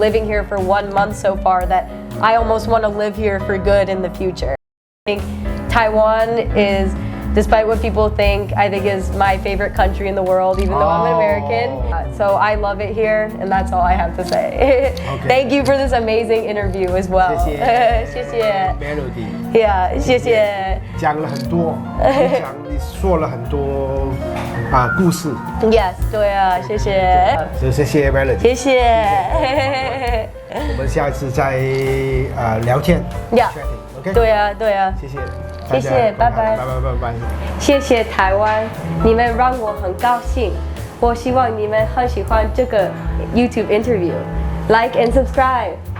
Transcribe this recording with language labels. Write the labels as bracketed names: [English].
[English] Living here for 1 month so far that I almost want to live here for good in the future. I think Taiwan is, despite what people think, I think is my favorite country in the world, even though I'm an American. So I love it here, and that's all I have to say. Okay. Thank you for this amazing interview as well. [Chinese] 谢谢 Melody. Yeah, 谢谢。讲了很多，你说了很多故事。 Yes, 对啊，谢谢。谢谢 Melody. 谢谢。我们下一次再聊天。 [English] Yeah. OK. [Chinese] 对啊，对啊。谢谢。谢谢，拜拜。拜。谢谢台湾，你们让我很高兴。我希望你们很喜欢这个 [English] YouTube interview. Like and subscribe.